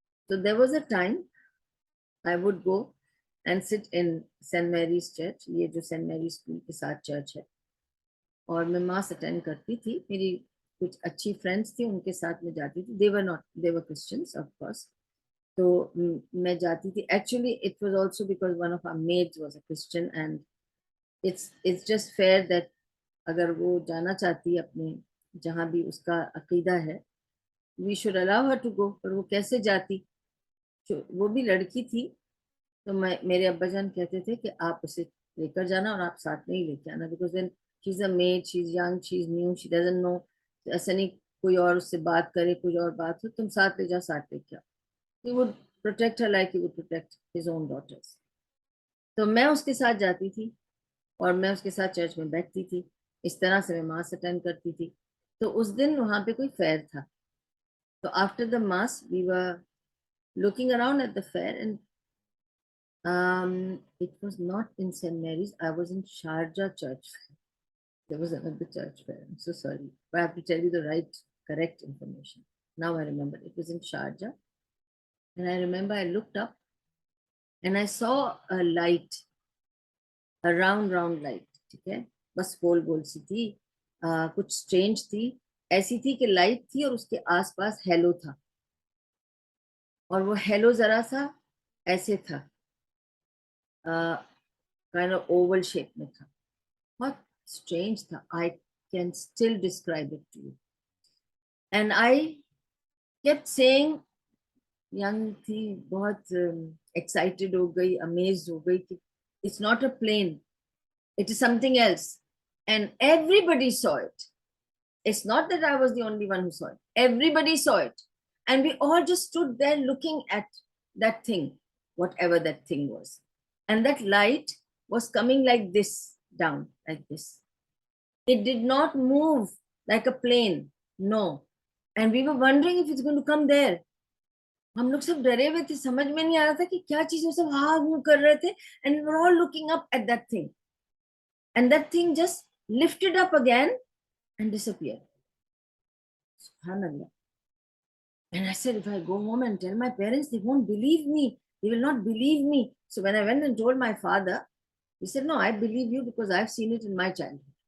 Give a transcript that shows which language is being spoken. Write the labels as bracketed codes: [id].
[en] So there was a time I would go and sit in St. [hi] Mary's Church, ये जो St. Mary's school के साथ church है, और मैं मास अटेंड करती थी, मेरी कुछ अच्छी फ्रेंड्स थी, उनके साथ में जाती थी, [en] they were Christians of course. [hi] तो मैं जाती थी. [en] Actually it was also because one of our maids was a Christian, and it's just fair that [hi] अगर वो जाना चाहती है अपने जहाँ भी उसका अकीदा है, [en] we should allow her to go. [hi] पर वो कैसे जाती, वो भी लड़की थी, तो मेरे अब्बा जान कहते थे कि आप उसे लेकर जाना और आप साथ में ही लेके आना, [en] because then she is a maid, she is young, she is new, she doesn't know, [hi] ऐसा नहीं कोई और उससे बात करे, कुछ और बात हो, तुम साथ ले जाओ, साथ लेके आओ. [en] he would protect her like he would protect his own daughters. [hi] तो मैं उसके साथ जाती थी और मैं उसके साथ चर्च में बैठती थी, इस तरह से मैं मास अटेंड करती थी. तो उस दिन वहां पे कोई फेयर था, [en] तो after the mass we were looking around at the fair, and it was not in St. Mary's. I was in Sharjah Church Fair. There was another church fair. I'm so sorry, but I have to tell you the correct information. Now I remember it was in Sharjah, and I remember I looked up and I saw a light, a round light. [hi] ठीक है, बस गोल गोल सी थी, कुछ strange थी, ऐसी थी कि light थी और उसके आसपास हेलो था, और वो हेलो जरा सा ऐसे था, [en] kind of oval shape [hi] में था, बहुत strange था. [en] I can still describe it to you. And I kept saying, young [hi] थी, बहुत excited हो गई, amazed हो गई कि [en] it's not a plane, it is something else. And everybody saw it. It's not that I was the only one who saw it. Everybody saw it. And we all just stood there looking at that thing, whatever that thing was. And that light was coming like this, down, like this. It did not move like a plane, no. And we were wondering if it's going to come there. [hi] हम लोग सब डरे हुए थे, समझ में नहीं आ रहा था कि क्या चीज, सब हाँ मूव कर रहे थे, [en] and we were all looking up at that thing. And that thing just lifted up again and disappeared. Subhanallah. And I said, if I go home and tell my parents, they won't believe me. They will not believe me. So when I went and told my father, he said, no, I believe you because I've seen it in my childhood.